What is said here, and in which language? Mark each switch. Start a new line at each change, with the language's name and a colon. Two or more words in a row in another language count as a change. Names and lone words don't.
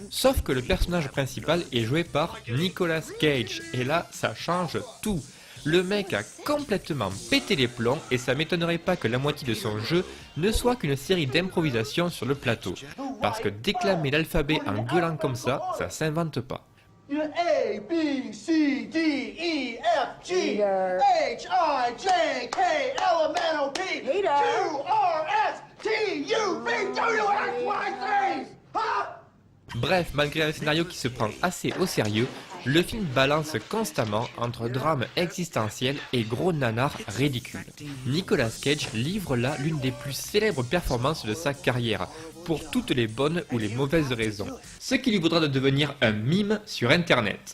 French: Sauf que le personnage principal est joué par Nicolas Cage, et là ça change tout. Le mec a complètement pété les plombs et ça m'étonnerait pas que la moitié de son jeu ne soit qu'une série d'improvisations sur le plateau. Parce que déclamer l'alphabet en gueulant comme ça s'invente pas. A, B, C, D, E, F, G, H, I, J, K, L, M, N, O, P, Q, R, S, T, U, V, W, X, Y, Z. Bref, malgré un scénario qui se prend assez au sérieux, le film balance constamment entre drame existentiel et gros nanar ridicule. Nicolas Cage livre là l'une des plus célèbres performances de sa carrière, pour toutes les bonnes ou les mauvaises raisons, ce qui lui vaudra de devenir un mime sur internet.